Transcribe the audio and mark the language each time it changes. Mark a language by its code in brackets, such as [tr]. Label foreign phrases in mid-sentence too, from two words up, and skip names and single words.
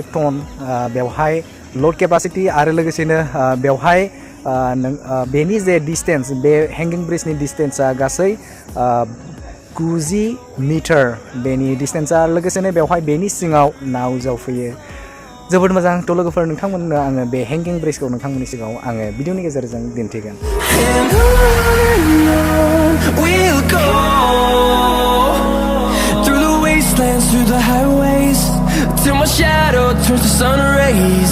[brx] टन बेवहाय [en] load capacity [brx] आरो लोगोसेनो बेवहाय बेनि जे डिस्टेन्स बे [en] hanging bridge distance [brx] गासै 90 मिटार बेनि डिस्टेन्सआ लोगोसेनो बेवहाय बेनि सिङाव नाव जावफैयो जोबोद मोजां थ' लोगोफोर नोंथांमोननो आङो बे [en] hanging bridge [brx] नोंथांमोननि सिगाङाव आङो भिडिअनि गेजेरजों दिन्थिगोन [en] We'll go through the wastelands, through the highways, till my shadow turns to sun rays.